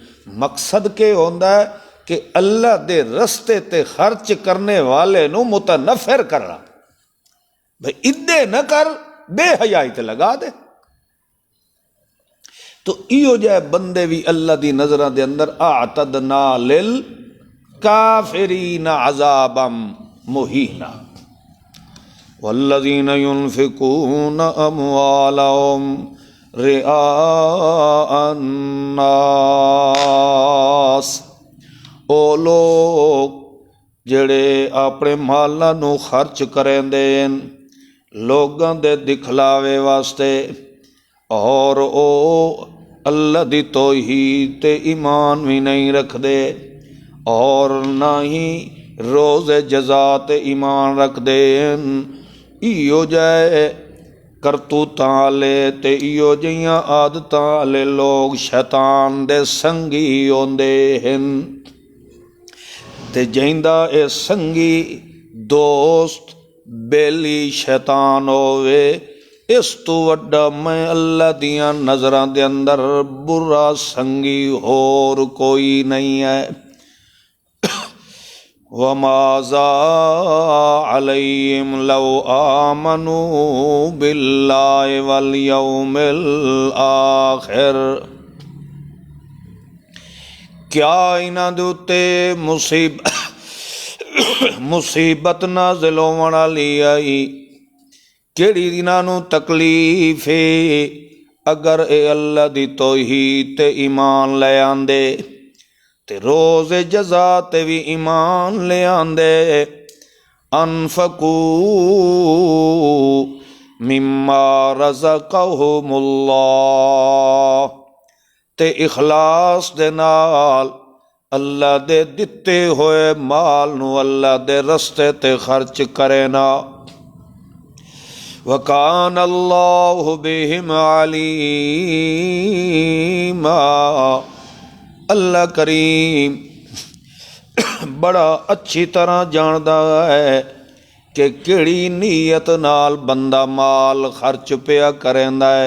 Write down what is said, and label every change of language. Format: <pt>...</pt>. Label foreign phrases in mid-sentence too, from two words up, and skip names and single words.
<pa>مقصد کے ہوندا ہے کہ اللہ دے رستے تے خرچ کرنے والے نو متنفر کرنا، بھئی ادے نہ کر، بے حیائی تے لگا دے۔ تو ایو جائے بندے بھی اللہ دی نظرہ دے اندر</pa> <ar>اعتدنا للکافرین عذابا مہینا والذین ينفقون اموالهم رئاء</ar> <pa>الناس، او لوگ جڑے اپنے مالاں نو خرچ کریندے لوگاں دے دکھلاوے واسطے، اور او اللہ دی توحید تے ایمان بھی نہیں رکھ دے، اور نہ ہی روز جزا تے ایمان رکھ دے۔ ایو جائے کرتوتاں والے تے ایو جیاں عادتاں والے لوگ شیطان دے سنگی ہوندے ہن، تے جیندا اے سنگی دوست بیلی شیطان ہووے، اس تو وڈا میں اللہ دیاں نظراں دے اندر برا سنگی ہور کوئی نہیں ہے۔</pa> <ar>وَمَاذَا عَلَيْهِمْ لَوْ آمَنُوا بِاللَّهِ وَالْيَوْمِ الْآخِرِ،</ar> <pa>کیا انہاں دے اُتے مصیبت نازل ہون والی آئی، کیڑی انہاں نوں تکلیف ہے اگر اے اللہ دی توحید تے ایمان لے آندے تے روز جزا تے بھی ایمان لے آندے۔</pa> <ar>انفقوا مما رزقہم اللہ،</ar> <pa>تے اخلاص دے نال اللہ دے دتے ہوئے مال نو اللہ دے رستے تے خرچ کرے نا۔</pa> <ar>وَكَانَ اللَّهُ بِهِمْ عَلِيمًا،</ar> <pa>اللہ کریم بڑا اچھی طرح جاندا ہے کہ کیڑی نیت نال بندہ مال خرچ پیا کریندا ہے۔</pa>